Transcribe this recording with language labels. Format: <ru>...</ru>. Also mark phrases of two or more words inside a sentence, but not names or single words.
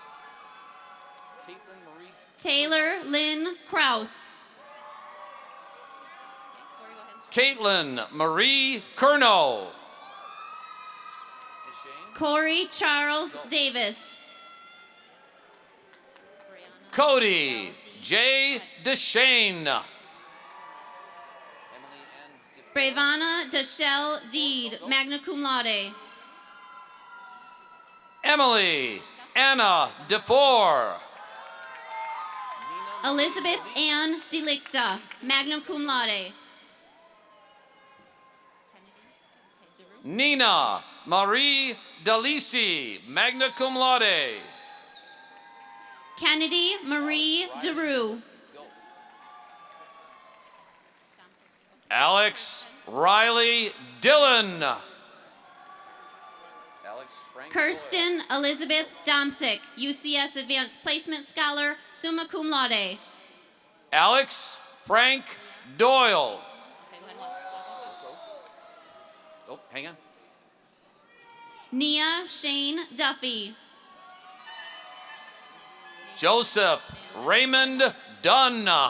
<en>Taylor Lynn Kraus. Caitlin Marie Kerno. Corey Charles Davis. Cody J. DeShane. Bravana Deshelle Deed,</en> <la>magna cum laude.</la> <en>Emily Anna DeFore. Elizabeth Ann Delicta,</en> <la>magna cum laude.</la> <en>Nina Marie Delisi,</en> <la>magna cum laude.</la> <en>Kennedy Marie DeRue. Alex Riley Dillon. Kirsten Elizabeth Domsick, UCS Advanced Placement Scholar,</en> <la>summa cum laude.</la> <en>Alex Frank Doyle. Oh, hang on. Nia Shane Duffy. Joseph Raymond Dunn.</en>